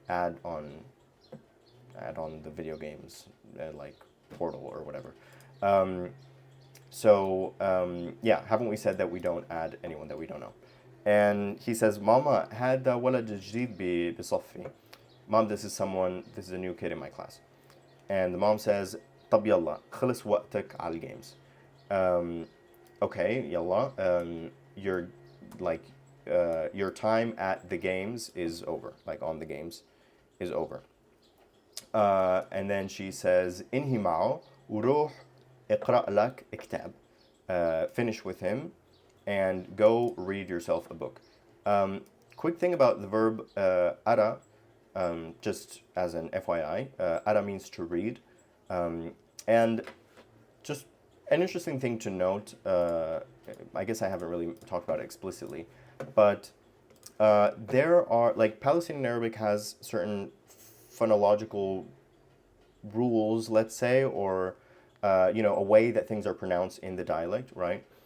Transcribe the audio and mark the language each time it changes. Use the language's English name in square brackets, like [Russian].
[English] Add on the video games like Portal or whatever. Yeah, haven't we said that we don't add anyone that we don't know? And he says, Mama, [Arabic] هذا ولد جديد بصفي. [English] Mom, this is a new kid in my class. And the mom says, [Arabic] طب يلا خلص وقتك على الجيمز. [English] Okay, يلا. Your time at the games is over. Like on the games is over. And then she says, [Arabic] انهي معه وروح اقرأ لك كتاب. [English] Finish with him and go read yourself a book. Quick thing about the verb ara, just as an FYI, ara means to read. And just an interesting thing to note, I guess I haven't really talked about it explicitly, but there are, like, Palestinian Arabic has certain phonological rules, let's say, or a way that things are pronounced in the dialect, right?